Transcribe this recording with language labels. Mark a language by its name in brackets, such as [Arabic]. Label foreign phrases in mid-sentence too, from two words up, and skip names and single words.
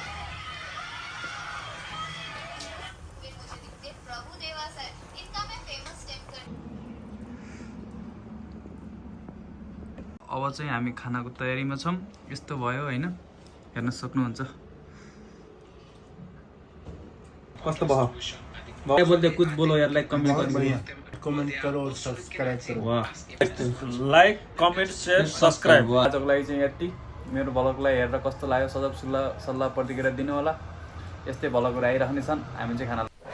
[Nepali] अब चाहिँ हामी खानाको तयारीमा छौँ। यस्तो भयो होइन, हेर्न सक्नुहुन्छ। कस्तो भयो? [Hindi] बोल्दै कुछ बोलो यार, [English] like comment [Hindi] करो और सब्सक्राइब करो। वाह, [English] like comment share subscribe. [Nepali] आजको लागि चाहिँ यति। मेरो भ्लगलाई हेरेर कस्तो लाग्यो सल्लाह प्रतिक्रिया दिनु होला। यस्तै भ्लगहरू आइरहनेछन्। हामी चाहिँ खाना